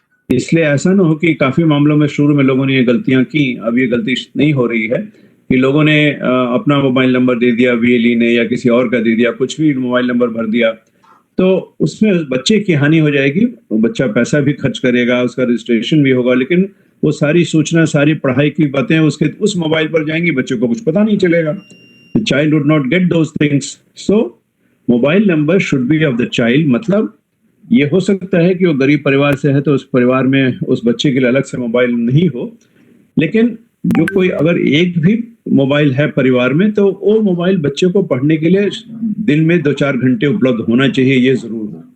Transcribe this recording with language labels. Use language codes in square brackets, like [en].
[hi] इसलिए ऐसा ना हो कि काफी मामलों में शुरू में लोगों ने ये गलतियां की, अब ये गलती नहीं हो रही है कि लोगों ने अपना मोबाइल नंबर दे दिया, VLE ने या किसी और का दे दिया, कुछ भी मोबाइल नंबर भर दिया, तो उसमें बच्चे की हानि हो जाएगी। बच्चा पैसा भी खर्च करेगा, उसका रजिस्ट्रेशन भी होगा, लेकिन वो सारी सूचना, सारी पढ़ाई की बातें उसके उस मोबाइल पर जाएंगी, बच्चे को कुछ पता नहीं चलेगा। [en] The child would not get those things. So, mobile number should be of the child. [hi] मतलब ये हो सकता है कि वो गरीब परिवार से है तो उस परिवार में उस बच्चे के लिए अलग से मोबाइल नहीं हो, लेकिन जो कोई अगर एक भी मोबाइल है परिवार में तो वो मोबाइल बच्चे को पढ़ने के लिए दिन में 2-4 घंटे उपलब्ध होना चाहिए, ये जरूर हो।